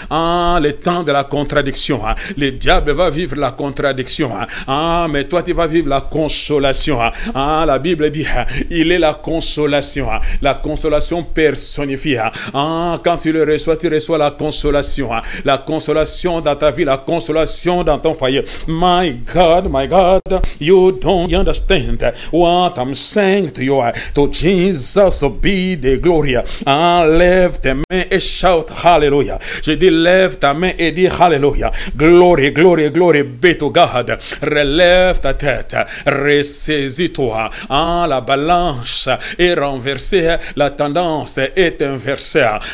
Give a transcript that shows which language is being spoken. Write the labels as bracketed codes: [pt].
[fr] Le temps de la contradiction. Le diable va vivre la contradiction. Mais toi tu vas vivre la consolation. La Bible dit il est la consolation personnifiée. Quand tu le reçois, tu reçois la consolation dans ta vie, la consolation dans ton foyer. [en] My God, you don't understand what I'm saying to you. To Jesus be the glory. [fr] Lève tes mains et [en] shout [fr] hallelujah. Je dis lève ta main et dis hallelujah. [en] Glory be to God. [fr] Relève ta tête, ressaisis-toi. La balance est renversée, la tendance est inversée.